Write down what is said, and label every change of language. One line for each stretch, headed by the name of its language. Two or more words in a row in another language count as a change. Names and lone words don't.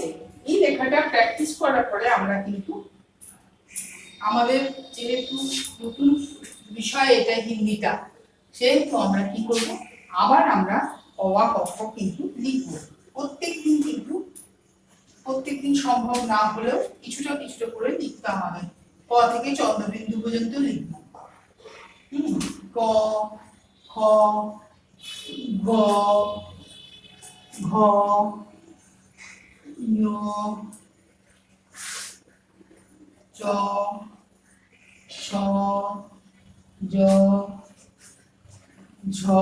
Bangla: এই লেখাটা প্র্যাকটিস করার পরে আমরা কিন্তু আমাদের যেহেতু নতুন বিষয় এটা হিন্দিটা, সেহেতু আমরা কি করব? আবার আমরা অ আ ক খ কিন্তু লিখব। প্রত্যেকদিন সম্ভব না হলেও কিছুটা কিছুটা করে লিখতে হবে। ক থেকে চন্দ্রবিন্দু পর্যন্ত লিখব। ক, খ, গ, ঘ, ঞ, চ, ছ, জ, ঝ,